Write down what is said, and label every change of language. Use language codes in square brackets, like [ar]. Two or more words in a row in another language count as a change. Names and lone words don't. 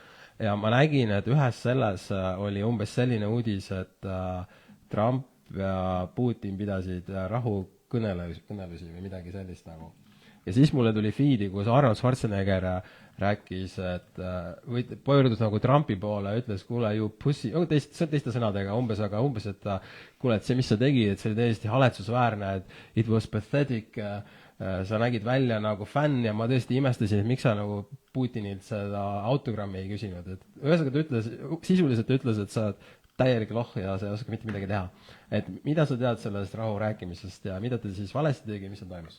[et] Ja ma nägin, et ühes selles oli umbes selline uudis, et Trump ja Putin pidasid rahukõnelusi või midagi sellist nagu. Ja siis mulle tuli feedi, kus Arnold Schwarzenegger rääkis, et pöördus nagu Trumpi poole ja ütles, kuule, [en] you pussy, [et] teiste sõnadega umbes, et kuule, et see, mis sa tegid, et see oli täiesti haletsusväärne, et [en] it was pathetic, [et] sa nägid välja nagu fänn ja ma tõesti imestasin, et miks sa nagu Putinilt seda autogrammi ei küsinud. Ühesõnaga sisuliselt ütles, et sa oled täielik loh ja sa ei oska mitte midagi teha. Et mida sa tead sellest rahu rääkimisest ja mida te siis valesti tegi, mis on toimus?